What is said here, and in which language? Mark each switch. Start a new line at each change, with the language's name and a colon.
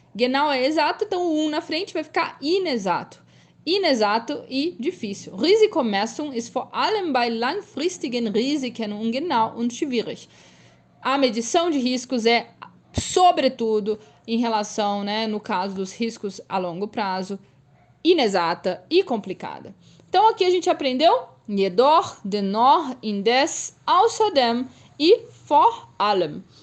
Portuguese: Genau é exato, então o na frente vai ficar inexato. Inexato e difícil.
German: Risikomessung ist vor allem bei langfristigen Risiken ungenau und schwierig.
Portuguese: A medição de riscos é, sobretudo, em relação, né, no caso dos riscos a longo prazo, inexata e complicada. Então, aqui a gente aprendeu jedoch, dennoch, indes, außerdem e vor allem.